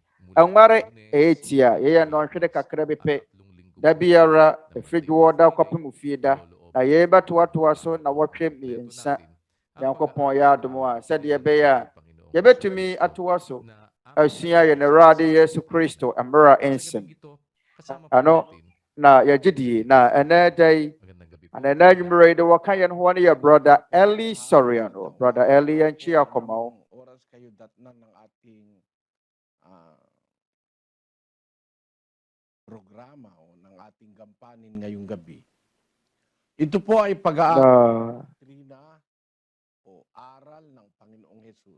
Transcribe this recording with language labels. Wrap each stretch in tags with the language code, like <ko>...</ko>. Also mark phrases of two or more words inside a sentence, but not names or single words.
<ak>ɛnware ɛyɛtia yɛyɛ nnɔnhwere kakra bi pɛ da biara ɛfidwoɔ da kɔpem fie da na yɛbɛtoatoa so na wɔtwe mmiɛnsa Nyankopɔn yɛ adom a sɛdeɛ ɛbɛyɛ a yɛbɛtumi atoa so asua yɛne Awurade Yesu Kristo mmara nsɛm ano na yɛgyedie na ɛnɛ da yi ana ɛnɛ nwummerɛ yi de wɔka yɛn ho ne yɛ brother Eli Soriano. Brother Eli yɛnkyi akɔma wo.</ak> <tl>Oras kayo datnan ng ating programa o ng ating gampanin ngayong gabi. Ito po ay pag-aaral doktrina o aral ng Panginoong Jesus.</tl>